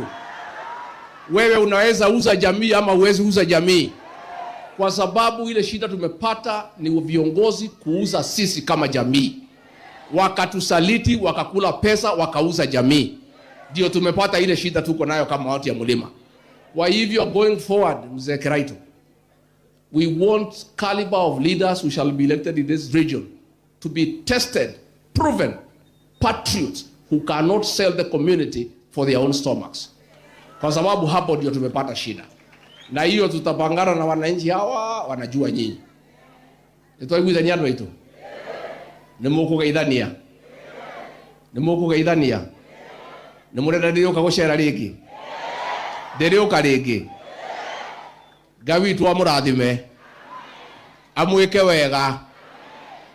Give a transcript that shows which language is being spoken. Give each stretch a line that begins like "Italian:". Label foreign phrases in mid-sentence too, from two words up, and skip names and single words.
Swahili: Wewe unaweza uza jamii ama uwezi uza jamii? Kwa sababu ile shida tumepata ni viongozi kuuza sisi kama jamii. Wakatusaliti, wakakula pesa, wakauza jamii. Ndio tumepata ile shida tuko nayo kama watu ya mlima. Kwa hivyo
English: going forward, Mzee Kiraitu, we want caliber of leaders who shall be elected in this region to be tested, proven, patriots who cannot sell the community for their own stomachs.
Swahili: Kwa sababu hapo ndio tumepata shida. Na hiyo tutapangana na wananchi hawa, wanajua nyinyi.
Kikuyu: Nitwaiguithania andu aitu. Nimukugeithania. Nimurenda ndioka gucera ringi. Ndioka ringi. Ngai witu amurathime. Amwike wega.